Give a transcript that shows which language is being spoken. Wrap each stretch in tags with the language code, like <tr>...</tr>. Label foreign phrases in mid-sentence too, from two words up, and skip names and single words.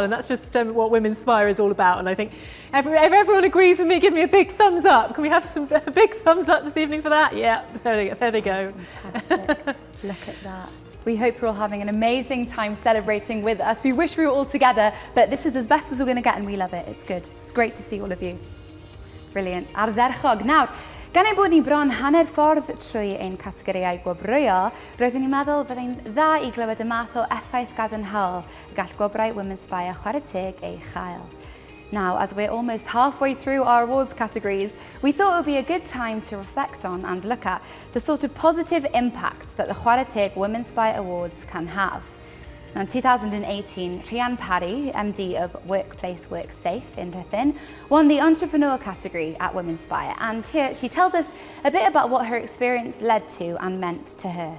<en>And that's just what Womenspire is all about. And I think if everyone agrees with me, give me a big thumbs up. Can we have a big thumbs up this evening for that? Yeah, there they go. Fantastic. Look at that. We hope you're all having an amazing time celebrating with us. We wish we were all together, but this is as best as we're going to get, and we love it. It's good. It's great to see all of you. Brilliant.</en> <cy>Ardderchog. Nawr, gan ei bod ni bron hanner ffordd trwy ein categoriau gwobrwyo, roeddwn i'n meddwl byddai'n dda I glywed y math o effaith gadarnhaol y gall gwobrau Womenspire chwarae teg ei chael.</cy> <en>Now, as we're almost halfway through our awards categories, we thought it would be a good time to reflect on and look at the sort of positive impact that the Chwarae Teg Womenspire Awards can have. Now, in 2018, Rhian Parry, MD of Workplace WorkSafe in Rhuthun, won the Entrepreneur category at Womenspire, and here she tells us a bit about what her experience led to and meant to her.</en>